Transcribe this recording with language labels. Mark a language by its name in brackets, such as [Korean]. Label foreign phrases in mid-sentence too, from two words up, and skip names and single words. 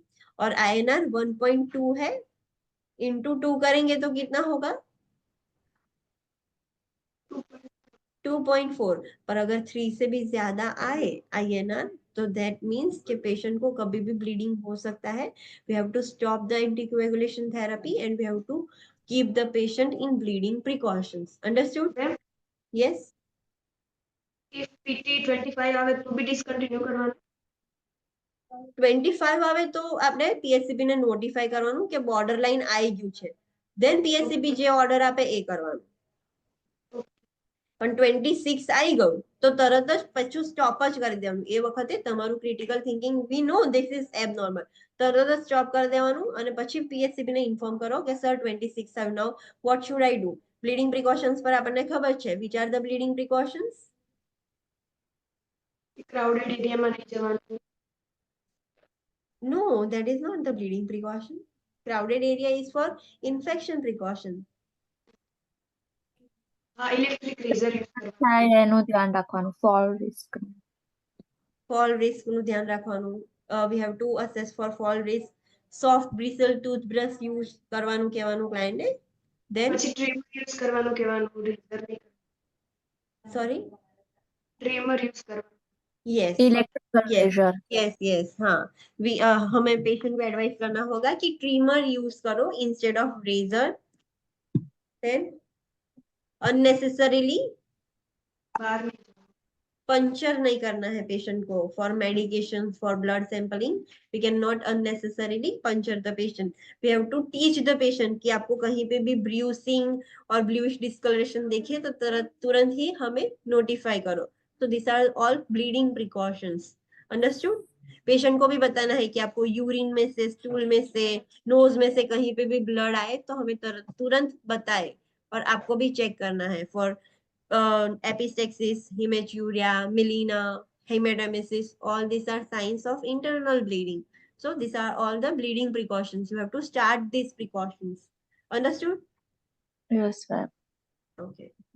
[Hindi] और INR 1.2 है, इंटू 2 करेंगे तो कितना होगा? 2.4. पर अगर 3 से भी ज्यादा आए INR तो [English] that means [Hindi] कि पेशेंट को कभी भी ब्लीडिंग हो सकता है. [English] we have to stop the anticoagulation therapy and we have to keep the patient in bleeding precautions. Understood? Ma'am? Yes. [Gujarati] If PT 25 આવે તો [English] be discontinue [Gujarati] કરવાનું. 25 આવે તો આપણે PSCB ને નોટિફાઈ કરવાનું કે બોર્ડર લાઈન આવી ગયું છે, દેન PSCB જે ઓર્ડર આપે એ કરવાનું. પણ 26 આવી ગયું તો તરત જ પછી સ્ટોપ જ કરી દેવાનું. એ વખતે તમારું [English] critical thinking we know this is abnormal, [Gujarati] તરત જ સ્ટોપ કરી દેવાનું અને પછી PSCB ને ઇન્ફોર્મ કરો કે સર 26 આવ્યું, [English] now what should I do? bleeding precautions [Gujarati] પર આપણને ખબર છે, [English] which are the bleeding precautions? [Gujarati] ક્રાઉડેડ એરિયામાં નહીં જવાનું. [English] No, that is not the bleeding precaution. Crowded area is for infection precaution. [Gujarati] હા, [English] electric razor [Gujarati] યુઝ કરવાનું. હા એનું ધ્યાન રાખવાનું [English] fall risk. Fall risk [Gujarati] નું ધ્યાન રાખવાનું. [English] We have to assess for fall risk. Soft bristle toothbrush use [Gujarati] કરવાનું કહેવાનું [English] client ને. Then [Gujarati] પછી ટ્રીમર યુઝ કરવાનું કહેવાનું, રેઝર નહીં. [English] sorry. [Gujarati] ટ્રીમર યુઝ કરવાનું. [English] Yes. electrical Yes. pressure. Yes. [Hindi] हाँ, हमें पेशेंट को एडवाइस करना होगा कि ट्रिमर यूज करो [English] instead of razor. Then unnecessarily [Gujarati] બહાર નહીં જવાનું. [Hindi] पंचर नहीं करना है पेशेंट को. [English] for medication, for blood sampling, we cannot unnecessarily puncture the patient. we have to teach the patient [Hindi] कि आपको कहीं पे भी ब्रूसिंग और ब्लूइश डिस्कलरेशन देखिए तो तुरंत ही हमें नोटिफाई करो. [English] तो this are all bleeding precautions. [Hindi] अंडरस्टूड? पेशेंट को भी बताना है कि आपको यूरिन में से, स्टूल में से, नोज में से कहीं पे भी ब्लड आए तो हमें तुरंत बताए, और आपको भी चेक करना है [English] for epistaxis, hematuria, melena, hematemesis. All these are signs of internal bleeding. So these are all the bleeding precautions. You have to start these precautions. Understood? yes ma'am. Okay.